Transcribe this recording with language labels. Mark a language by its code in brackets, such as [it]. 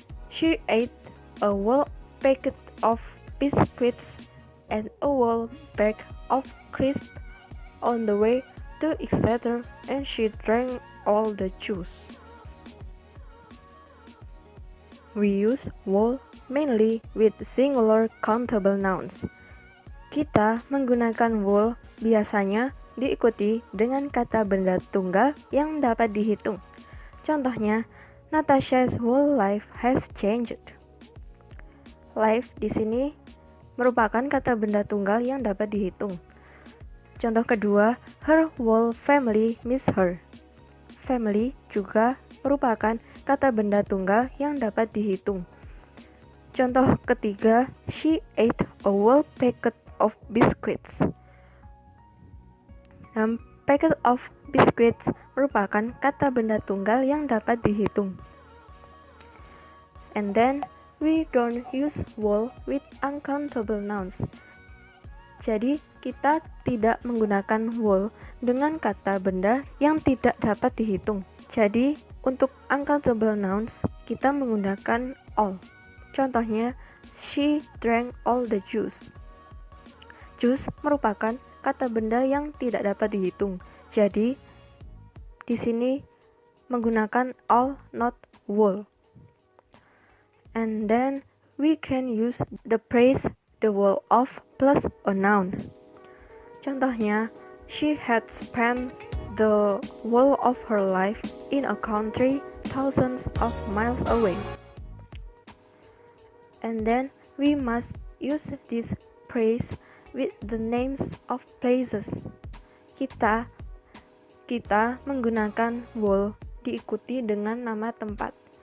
[en] She ate a whole packet of biscuits and a whole bag of crisps on the way to Exeter, and she drank all the juice. We use whole mainly with singular countable nouns. [id] Kita menggunakan whole biasanya diikuti dengan kata benda tunggal yang dapat dihitung. Contohnya, [en] Natasha's whole life has changed. [id] Life di sini merupakan kata benda tunggal yang dapat dihitung. Contoh kedua, [en] her whole family miss her. [id] Family juga merupakan kata benda tunggal yang dapat dihitung. Contoh ketiga, [en] she ate a whole packet of biscuits. [id] Packet of biscuits merupakan kata benda tunggal yang dapat dihitung. [en] And then, we don't use whole with uncountable nouns. [id] Jadi, kita tidak menggunakan whole dengan kata benda yang tidak dapat dihitung. Jadi, untuk uncountable nouns, kita menggunakan all. Contohnya, [en] she drank all the juice. [id] Juice merupakan kata benda yang tidak dapat dihitung. Jadi, di sini menggunakan all, [en] not whole. And then, we can use the phrase the whole of plus a noun. [id] Contohnya, [en] she had spent the whole of her life in a country thousands of miles away. And then we must use this phrase with the names of places. [id] Kita menggunakan whole diikuti dengan nama tempat.